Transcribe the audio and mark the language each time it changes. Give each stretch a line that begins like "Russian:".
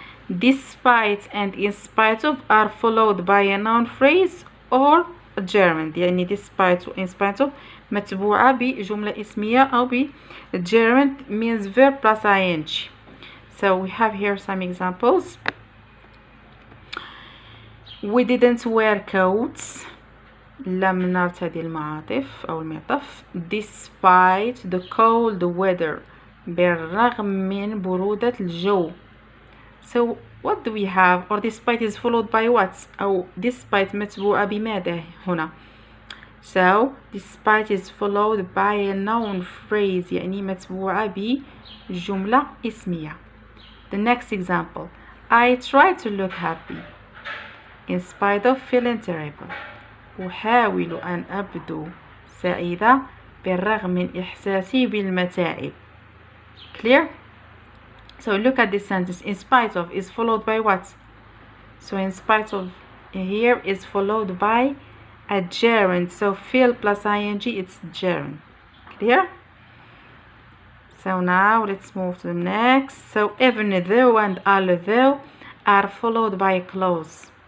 English: Despite and in spite of are followed by a noun phrase or a gerund. يعني despite و in spite of
Arabic: متبوعة بجملة اسمية أو
English: gerund means verb plus ing. So we have here some examples. We didn't wear coats.
Arabic: لم نرتدي المعاطف أو المعطف.
English: Despite the cold weather.
Arabic: بالرغم من برودة الجو.
English: So what do we have? Or despite is followed by what?
Arabic: أو despite متبوعة بماذا هنا?
English: So despite is followed by a noun phrase
Arabic: يعني متبوعة بجملة اسمية.
English: The next example. I try to look happy in spite of feeling terrible.
Arabic: أحاول أن أبدو سعيدة بالرغم من إحساسي بالمتاعب.
English: Clear? So look at this sentence. In spite of is followed by what? So in spite of here is followed by a gerund. So feel plus ing, it's gerund. Clear? So now let's move to the next. So even though and although are followed by a clause.